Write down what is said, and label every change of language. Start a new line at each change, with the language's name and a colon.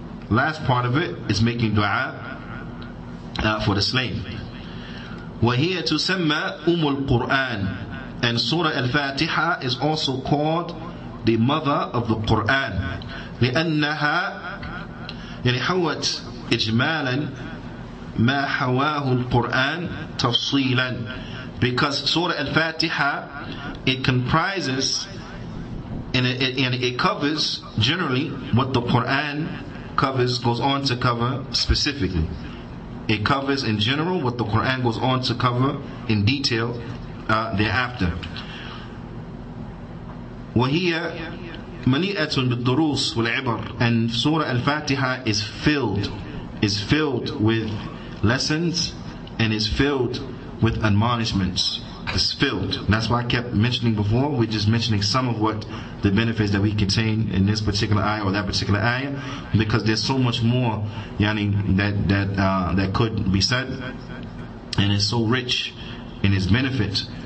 English: last part of it is making dua for the slave.
Arabic: وَهِيَ تُسَمَّى الْقُرْآنِ.
English: And Surah Al-Fatiha is also called the mother of the Qur'an.
Arabic: لأنها يعني حوت إجمالا ما حواه القرآن تفصيلا.
English: Because Surah Al-Fatiha, it comprises and it covers generally what the Qur'an covers, goes on to cover specifically. It covers in general what the Qur'an goes on to cover in detail thereafter.
Arabic: وهي مليئة بالدروس والعبر.
English: And Surah Al-Fatiha is filled with lessons and is filled with admonishments. It's filled. That's why I kept mentioning before, we're just mentioning some of what the benefits that we contain in this particular ayah or that particular ayah, because there's so much more that could be said, and it's so rich in its benefit.